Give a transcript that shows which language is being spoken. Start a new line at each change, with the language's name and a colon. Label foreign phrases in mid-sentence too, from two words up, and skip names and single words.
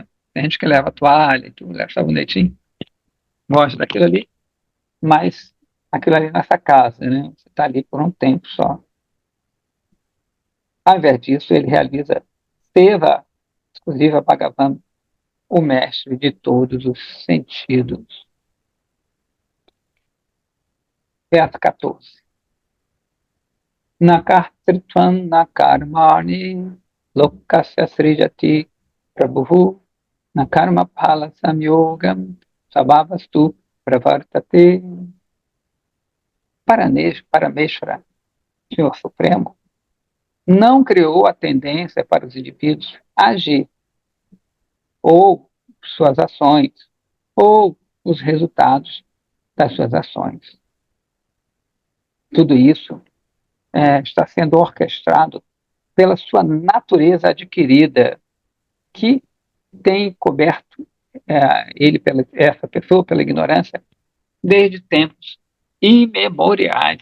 Portuguese: Tem gente que leva toalha e tudo, leva sabonetinho, gosta daquilo ali, mas aquilo ali nessa casa, né? Você está ali por um tempo só. Ao invés disso, ele realiza Seva exclusiva Bhagavan, o mestre de todos os sentidos. Verso 14.
Sanskrit: न कर्तृत्वं न कर्माणि लोकस्य सृजति प्रभुः न कर्म फल संयोगं स्वभावस्तु प्रवर्तते.
Portuguese: Parameshvara, Senhor Supremo, não criou a tendência para os indivíduos agir, ou suas ações, ou os resultados das suas ações. Tudo isso está sendo orquestrado pela sua natureza adquirida, que tem coberto essa pessoa pela ignorância desde tempos imemoriais.